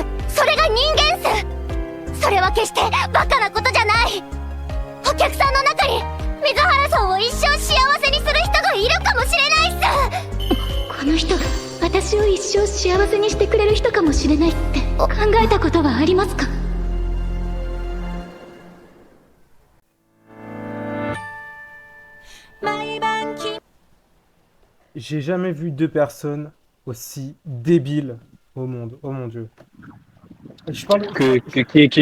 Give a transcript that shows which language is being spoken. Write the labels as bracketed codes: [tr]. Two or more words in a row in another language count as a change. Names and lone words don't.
[ja] それが人間っす。それは決してバカなことじゃない。お客さんの中に水原さんを一生幸せにする人がいるかもしれないっす。この人が私を一生幸せにしてくれる人かもしれないって考えたことはありますか？ [fr] J'ai jamais vu deux personnes aussi débiles au monde. Oh mon dieu. Je parle Qui est qui?